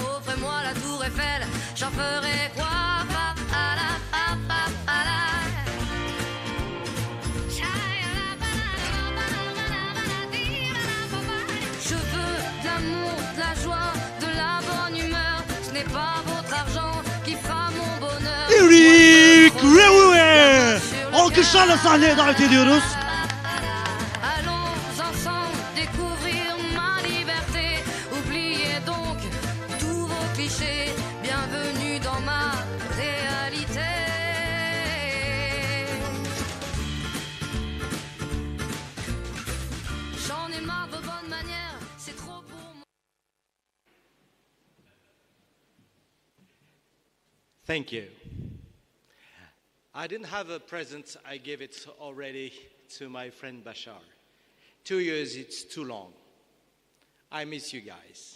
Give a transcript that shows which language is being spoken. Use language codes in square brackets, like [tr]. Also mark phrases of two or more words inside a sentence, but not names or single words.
[fr] Offrez-moi la tour Eiffel, j'en ferai quoi? Je veux de l'amour, de la joie, de la bonne humeur. Ce n'est pas votre argent qui fera mon bonheur. [tr] Eric Rewe alkışlarla sahneye davet ediyoruz. [fr] Allons ensemble découvrir ma liberté. Oubliez donc tous vos clichés. Bienvenue dans ma réalité. J'en ai marre de vos bonnes manières. C'est trop pour moi. [en] Thank you. I didn't have a present, I gave it already to my friend Bashar. 2 years, it's too long. I miss you guys.